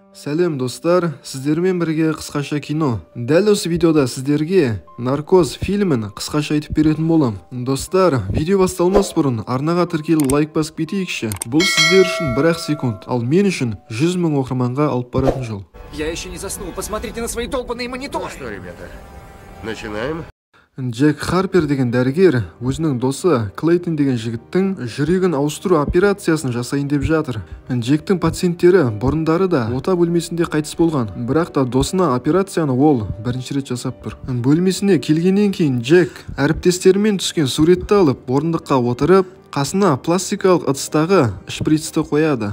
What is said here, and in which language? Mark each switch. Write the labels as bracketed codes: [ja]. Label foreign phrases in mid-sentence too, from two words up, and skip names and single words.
[kk] Сәлем достар, сіздермен бірге қысқаша кино. Дәл осы видеода сіздерге Наркоз фильмін қысқаша айтып беретін болам. Достар, видео басталмас бұрын арнаға тіркеліп лайк басып кетейікші. Бұл сіздер үшін 1-ақ секунд, ал мен үшін 100 000 оқырманға алып баратын жол. [ru] Я еще не заснул, посмотрите на свои долбанные мониторы. Ну что, ребята, начинаем? [kk] Джек Харпер деген дәрігер өзінің досы Клейтон деген жігіттің жүрегін ауыстыру операциясын жасайын деп жатыр. Джектің пациенттері бұрындары да ота бөлмесінде қайтыс болған, бірақ та досына операцияны ол бірінші рет жасап тұр. Бөлмесіне келгеннен кейін Джек әріптестерімен түскен суретті алып, орындыққа отырып, қасына пластикалық ыдыстағы шприцті қояды.